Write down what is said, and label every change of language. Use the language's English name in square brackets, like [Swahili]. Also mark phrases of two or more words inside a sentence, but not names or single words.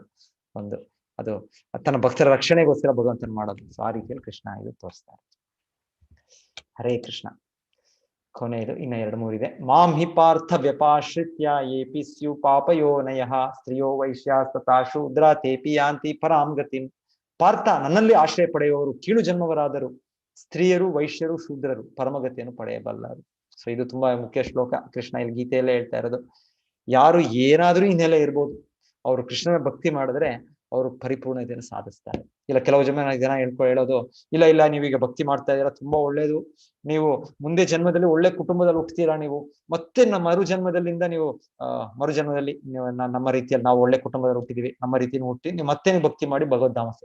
[Kannada] ಅದು ತನ್ನ ಭಕ್ತರ ರಕ್ಷಣೆಗೋಸ್ಕರ ಭಗವಂತನ ಮಾಡೋದು. ಸೊ ಆ ರೀತಿಯಲ್ಲಿ ಕೃಷ್ಣ ಇದು ತೋರಿಸ್ತಾರೆ. ಹರೇ ಕೃಷ್ಣ. ಕೊನೆಯದು ಇನ್ನ 2-3 ಇದೆ. [Sanskrit] ಮಾಂ ಹಿ ಪಾರ್ಥ ವ್ಯಪಾಶ್ರಿತ್ಯ ಏಪಿ ಸ್ಯು ಪಾಪಯೋನಯ ಸ್ತ್ರೀಯೋ ವೈಶ್ಯಾಸ್ತಥಾ ಶೂದ್ರ ತೇಪಿ ಯಾಂತಿ ಪರಾಂ ಗತಿಂ. [Kannada] ಪಾರ್ಥ, ನನ್ನಲ್ಲಿ ಆಶ್ರಯ ಪಡೆಯುವವರು ಕೀಳು ಜನ್ಮವರಾದರು, ಸ್ತ್ರೀಯರು ವೈಶ್ಯರು ಶೂದ್ರರು ಪರಮಗತಿಯನ್ನು ಪಡೆಯಬಲ್ಲರು. ಸೊ ಇದು ತುಂಬಾ ಮುಖ್ಯ ಶ್ಲೋಕ. ಕೃಷ್ಣ ಇಲ್ಲಿ ಗೀತೆಯಲ್ಲೇ ಹೇಳ್ತಾ ಇರೋದು. ಯಾರು ಏನಾದ್ರೂ ಹಿನ್ನೆಲೆ ಇರ್ಬೋದು, ಅವರು ಕೃಷ್ಣನ ಭಕ್ತಿ ಮಾಡಿದ್ರೆ ಅವರು ಪರಿಪೂರ್ಣತೆಯನ್ನು ಸಾಧಿಸ್ತಾರೆ. ಇಲ್ಲ ಕೆಲವು ಜನ ಹೇಳೋದು, ಇಲ್ಲ ನೀವೀಗ ಭಕ್ತಿ ಮಾಡ್ತಾ ಇದ್ದೀರಾ, ತುಂಬಾ ಒಳ್ಳೇದು, ನೀವು ಮುಂದೆ ಜನ್ಮದಲ್ಲಿ ಒಳ್ಳೆ ಕುಟುಂಬದಲ್ಲಿ ಹುಟ್ಟುತ್ತೀರಾ, ನೀವು ಮತ್ತೆ ಮರು ಜನ್ಮದಲ್ಲಿ ನಮ್ಮ ರೀತಿಯಲ್ಲಿ ನಾವು ಒಳ್ಳೆ ಕುಟುಂಬದಲ್ಲಿ ಹುಟ್ಟಿದೀವಿ, ನಮ್ಮ ರೀತಿಯಲ್ಲಿ ಹುಟ್ಟಿ ನೀವು ಮತ್ತೆ ಭಕ್ತಿ ಮಾಡಿ ಭಗವದ್ಧಾಮ ಸೇರಿ.